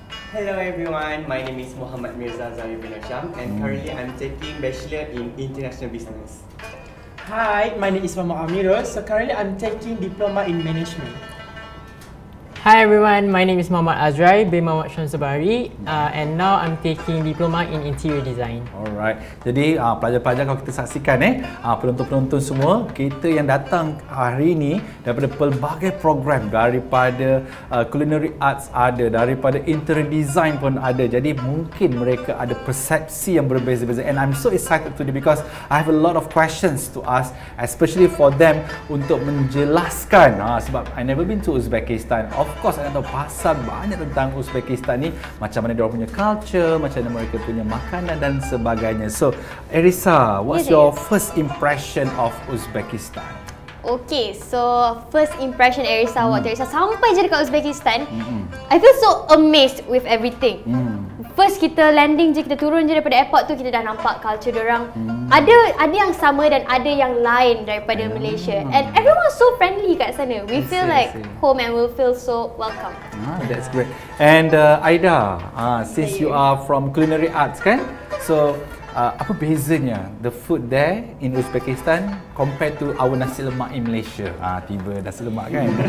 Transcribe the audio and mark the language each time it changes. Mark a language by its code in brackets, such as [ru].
[en] Hello everyone, my name is Muhammad Mirza Zahir bin Hasham and currently I'm taking Bachelor in International Business. Hi, my name is Muhammad Amirus. So currently I'm taking Diploma in Management. Hi everyone, my name is Muhammad Azrai bin Muhammad Shamsabari and now I'm taking Diploma in Interior Design. [ms] Alright, jadi pelajar-pelajar kalau kita saksikan penonton-penonton semua, kita yang datang hari ini daripada pelbagai program, daripada Culinary Arts ada, daripada Interior Design pun ada. Jadi mungkin mereka ada persepsi yang berbeza-beza, [en] and I'm so excited today because I have a lot of questions to ask, especially for them [ms] untuk menjelaskan sebab [en] I never been to Uzbekistan. Of course, [ms] saya tahu pasal banyak tentang Uzbekistan ni, macam mana diorang punya culture, macam mana mereka punya makanan dan sebagainya. [en] So, Erisa, what's your first impression of Uzbekistan? Okay, so first impression Erisa [ms] waktu Erisa sampai je dekat [en] Uzbekistan, I feel so amazed with everything. [ms] First kita landing je, kita turun je daripada airport tu, kita dah nampak culture diorang. Ada yang sama dan ada yang lain daripada Malaysia. [en] And everyone so friendly [ms] kat sana. [en] We feel like home and we feel so welcome. That's great. And Aida, since you are from Culinary Arts kan? So, [ms] apa bezanya [en] the food there in Uzbekistan compared to our nasi lemak in Malaysia? [ms] Tiba nasi lemak kan?